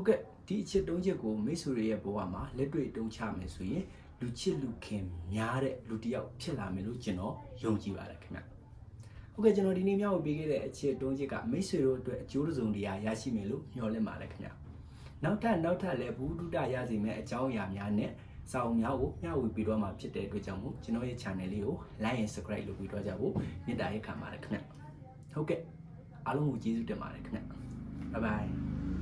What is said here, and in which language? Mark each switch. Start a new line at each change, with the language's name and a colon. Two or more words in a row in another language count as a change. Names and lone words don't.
Burmese: ကဲ့ဒီအချက်၃ချက်ကိုမိတ်ဆွေတွေရဲ့ဘဝမှာလက်တွေ့တုံးချမယ်ဆိုရင်လူချစ်လူခင်များတဲ့လူတစ်ယောက်ဖြစ်လာမယ်လို့ကျွန်တော်ယုံကြည်ပါတယ်ခင်ဗျဟုတ်ကဲ့ကျွန်တော်ဒီနေ့မျှဝေပေးခဲ့တဲ့အချက်၃ချက်ကမိတ်ဆွေတို့အတွက်အကျိုးတစုံတရာရရှိမယ်လို့မျှော်လင့်ပါတယ်ခင်ဗျနောက်ထပ်လည်းဘုဒ္ဓရရှိမယ်အကြောင်းအရာများနဲ့စာအုပ်များကိုမျှဝေပေးတော့မှာဖြစ်တဲ့အတွက်ကြောင့်မို့ကျွန်တော်ရဲ့ channel လေးကို
English: like and subscribe
Burmese: လုပ်ပြီးတော့ကြဖို့မေတ္တာရက်ခံပါတယ်ခင်ဗျဟုတ်ကဲ့အားလုံးကိုကျေးဇူးတင်ပါတယ်ခင်ဗျ
English: bye bye